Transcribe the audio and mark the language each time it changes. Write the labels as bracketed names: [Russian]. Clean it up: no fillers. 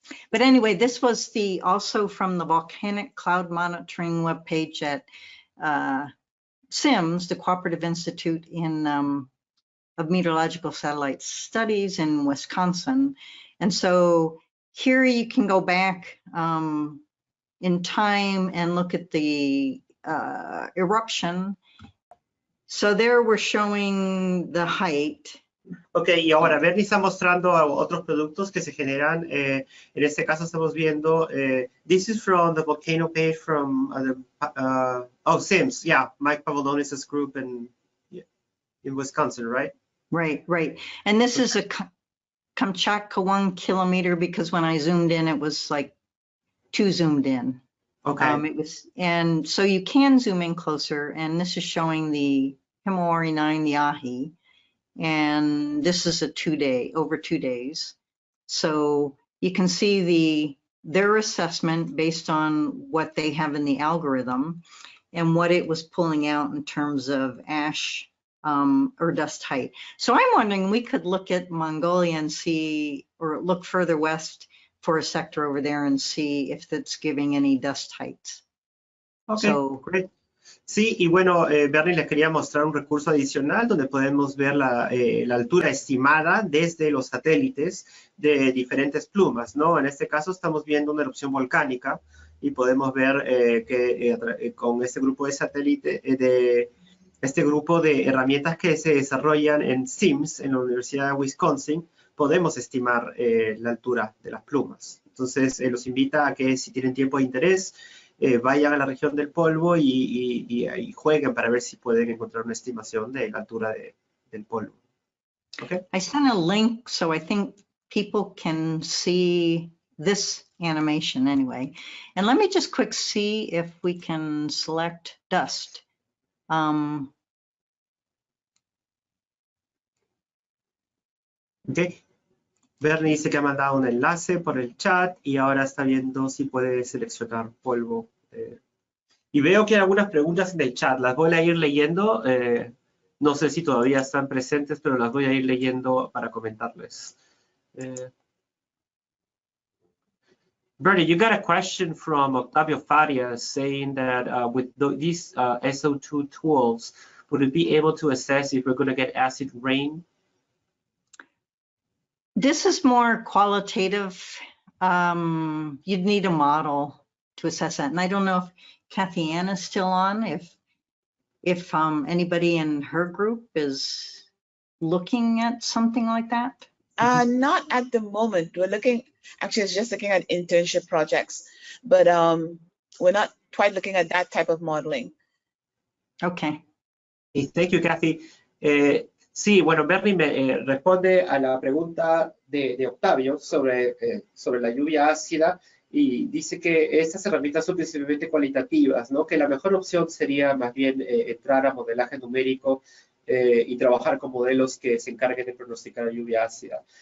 [English] But anyway, this was also from the Volcanic Cloud Monitoring webpage at SIMS, the Cooperative Institute of Meteorological Satellite Studies in Wisconsin. And so here you can go back in time and look at the eruption. So there we're showing the height. [Spanish] Ok, y ahora Bernie está mostrando otros productos que se generan. En este caso estamos viendo, [English] this is from the volcano page from SIMS, yeah, Mike Pavlonis' group in Wisconsin, right? Right. And this is a Kamchatka 1 kilometer because when I zoomed in, it was like 2 zoomed in. Okay. And so you can zoom in closer, and this is showing the Himawari 9, the Ahi. And this is over 2 days. So you can see their assessment based on what they have in the algorithm and what it was pulling out in terms of ash or dust height. So I'm wondering, we could look at Mongolia and see, or look further west for a sector over there and see if that's giving any dust heights. Okay, so, great. [Spanish] Sí, y bueno, Bernie les quería mostrar un recurso adicional donde podemos ver la altura estimada desde los satélites de diferentes plumas, ¿no? En este caso estamos viendo una erupción volcánica y podemos ver que con este grupo de satélite, este grupo de herramientas que se desarrollan en SIMS, en la Universidad de Wisconsin, podemos estimar la altura de las plumas. Entonces, los invita a que si tienen tiempo de interés, vayan a la región del polvo y jueguen para ver si pueden encontrar una estimación de la altura del polvo. [English] Okay. I sent a link, so I think people can see this animation anyway. And let me just quick see if we can select dust. Okay. [Spanish] Bernie dice que ha mandado un enlace por el chat y ahora está viendo si puede seleccionar polvo. Y veo que hay algunas preguntas en el chat, las voy a ir leyendo. No sé si todavía están presentes, pero las voy a ir leyendo para comentarles. [English] Bernie, you got a question from Octavio Faria saying that with these SO2 tools, would it be able to assess if we're going to get acid rain? This is more qualitative. You'd need a model to assess that. And I don't know if Kathy Ann is still on, if anybody in her group is looking at something like that. Not at the moment. We're looking, actually, it's just looking at internship projects, but we're not quite looking at that type of modeling. Okay. Thank you, Kathy. [Spanish] Sí, bueno, Bernie me responde a la pregunta de Octavio sobre la lluvia ácida y dice que estas herramientas son principalmente cualitativas, ¿no? Que la mejor opción sería más bien entrar a modelaje numérico y trabajar con modelos que se encarguen de pronosticar la lluvia ácida.